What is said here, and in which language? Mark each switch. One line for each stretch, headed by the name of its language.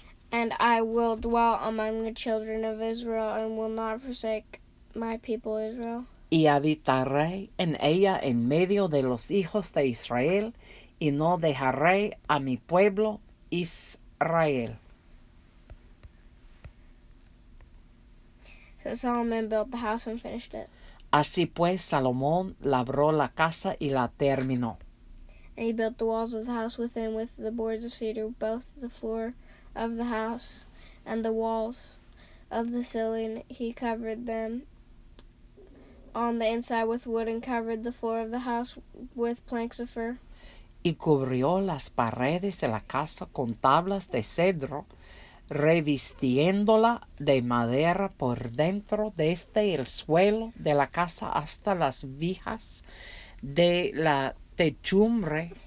English: And I will dwell among the children of Israel, and will not forsake my people Israel.
Spanish: Y habitaré en ella en medio de los hijos de Israel, y no dejaré a mi pueblo Israel.
English: So Solomon built the house and finished it.
Spanish: Así pues Salomón labró la casa y la terminó.
English: And he built the walls of the house within with the boards of cedar, both the floor of the house and the walls of the ceiling. He covered them on the inside with wood, and covered the floor of the house with planks of fir.
Spanish: Y cubrió las paredes de la casa con tablas de cedro, revistiéndola de madera por dentro desde el suelo de la casa hasta las vigas de la techumbre.